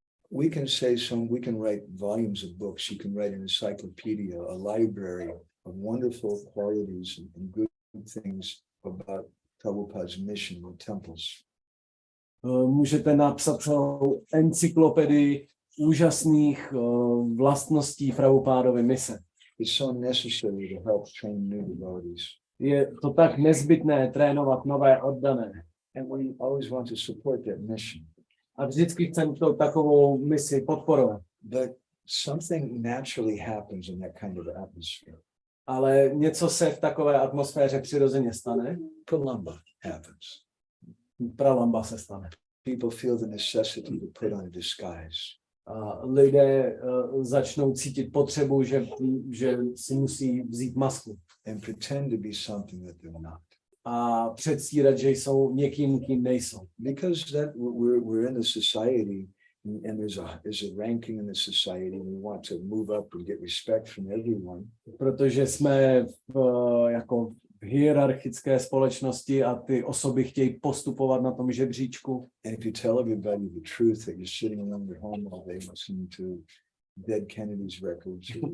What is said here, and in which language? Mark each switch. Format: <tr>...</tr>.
<en>We can write volumes of books. You can write an encyclopedia, a library of wonderful qualities and good things about Prabhupada's mission in temples.</en> <cs>Můžete napsat celou encyklopedii úžasných vlastností Prabhupádovy mise.</cs> <en>It's so necessary to help train new devotees.</en> <cs>Je to tak nezbytné trénovat nové oddané.</cs> <en>And we always want to support that mission.</en> <cs>A vždycky chceme takovou misi podporovat.</cs> <en>But something naturally happens in that kind of atmosphere.</en> <cs>Ale něco se v takové atmosféře přirozeně stane.</cs> <en>Pralamba happens.</en> <cs>Pralamba se stane.</cs> <en>People feel the necessity to put on a disguise.</en> <cs>A lidé začnou cítit potřebu, že si musí vzít masku.</cs> <en>And pretend to be something that they're not.</en> <cs>A předstírat, že jsou někým, kým nejsou.</cs> <en>Because that we're in the society and there's a ranking in the society and we want to move up and get respect from everyone.</en> <cs>Protože jsme jako v hierarchické společnosti a ty osoby chtějí postupovat na tom žebříčku.</cs> <en>And if you tell everybody the truth that you're sitting alone at home all day listening to Dead Kennedy's records.</en>